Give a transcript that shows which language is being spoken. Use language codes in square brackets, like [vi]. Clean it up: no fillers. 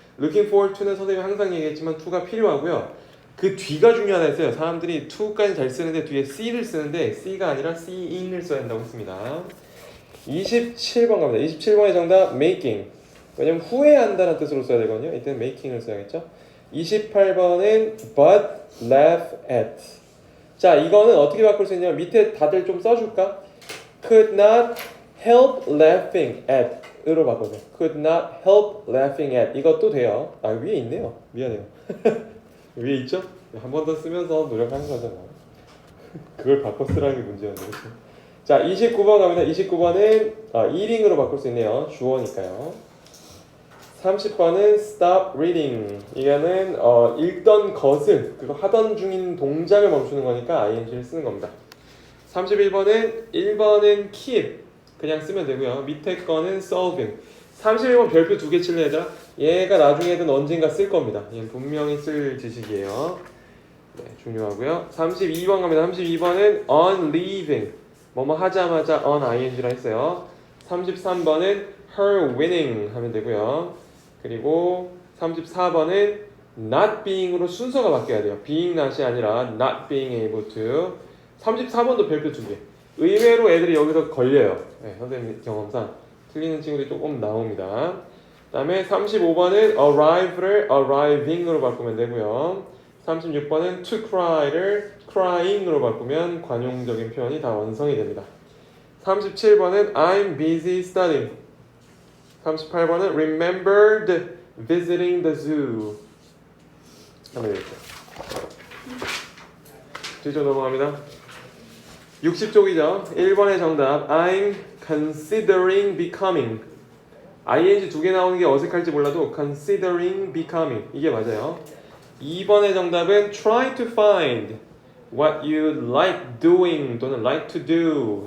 [en] looking forward to [ko] 는 선생님이 항상 얘기했지만 to가 필요하고요. 그 뒤가 중요하다 했어요. 사람들이 to까지 잘 쓰는데 뒤에 C를 쓰는데 C가 아니라 C인을 써야 한다고 했습니다. 27번 갑니다. 27번의 정답 making. 왜냐면 후회한다는 뜻으로 써야 되거든요. 이때는 making을 써야겠죠. 28번은 [en] but laugh at. [ko] 자, 이거는 어떻게 바꿀 수 있냐면 밑에 다들 좀 써줄까? [en] could not help laughing at [ko] 으로 바꿔서 [en] could not help laughing at. [ko] 이것도 돼요. 아, 위에 있네요. 미안해요. 위에 있죠? 한 번 더 쓰면서 노력하는 거잖아. 그걸 바꿔 쓰라는 게 문제였네. 그렇죠? 자, 29번 갑니다. 29번은 eating으로 바꿀 수 있네요. 주어니까요. 30번은 [en] stop reading. [ko] 이거는 읽던 것을, 그거 하던 중인 동작을 멈추는 거니까 ing를 쓰는 겁니다. 31번은 1번은 keep. 그냥 쓰면 되고요. 밑에 거는 solving. 31번 별표 2개 칠래 얘들아? 얘가 나중에든 언젠가 쓸 겁니다. 얘는 분명히 쓸 지식이에요. 네, 중요하고요. 32번 갑니다. 32번은 [en] on leaving. [ko] 뭐뭐 하자마자 on ing라 했어요. 33번은 [en] her winning [ko] 하면 되고요. 그리고 34번은 [en] not being [ko] 으로 순서가 바뀌어야 돼요. [en] being not [ko] 이 아니라 [en] not being able to. [ko] 34번도 별표 2개. 의외로 애들이 여기서 걸려요. 네, 선생님 경험상 틀리는 친구들이 조금 나옵니다. 그 다음에 35번은 arrive를 arriving으로 바꾸면 되고요. 36번은 to cry를 crying으로 바꾸면 관용적인 표현이 다 완성이 됩니다. 37번은 [en] I'm busy studying. [ko] 38번은 [en] remembered visiting the zoo. [ko] 하면 되겠죠. 뒤쪽 넘어갑니다. 60쪽이죠. 1번의 정답 [en] I'm considering becoming. [ko] ing 2개 나오는 게 어색할지 몰라도 [en] considering becoming [ko] 이게 맞아요. 2번의 정답은 [en] try to find what you like doing [ko] 또는 [en] like to do.